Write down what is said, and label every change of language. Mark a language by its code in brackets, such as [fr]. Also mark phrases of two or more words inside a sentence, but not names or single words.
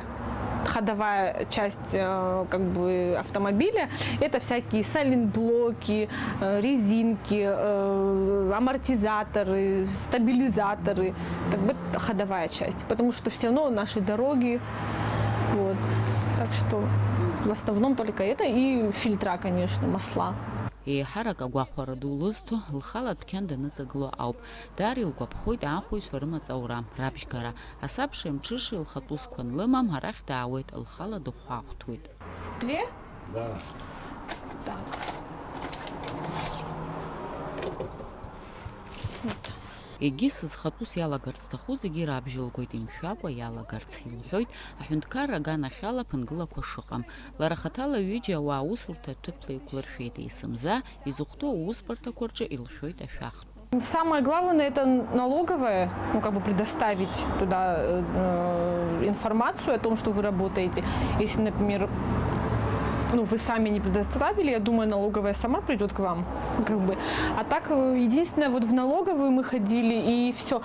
[ru] Ходовая часть как бы автомобиля — это всякие сайлентблоки, резинки, амортизаторы, стабилизаторы, как бы ходовая часть, потому что все равно наши дороги, вот, так что в основном только это и фильтра, конечно, масла. [ab] Еиҳарак агәахәара ду лызҭо, лхала адәқьан даныҵагыло ауп. Дар илгәаԥхоит аахәаҩцәа рымаҵ-аура, рабжьгара. Асабшеи амҽышеи лхатәы узқәа анлымам, арахь даауеит, лхала дыхәаахәҭуеит. [ru] Две? Да. Так. Вот. [ab] Егьи сызхатәыс иалагарц зҭаху зегьы ирабжьылгоит, имшәакәа иалагарц, илҳәоит аҳәынҭқарра аганахьала ԥынгылақәа шыҟам. Лара хаҭала ҩыџьа ауаа аусурҭа аҭыԥла иқәлыршәеит, есымза изыхәҭоу аусбарҭақәа рҿы илшәоит ашәахтә. [ru] Самое главное — это налоговая, ну, как бы предоставить туда информацию о том, что вы работаете. Если, например, ну, вы сами не предоставили, я думаю, налоговая сама придет к вам, как бы. А так, единственное, вот в налоговую мы ходили, и все.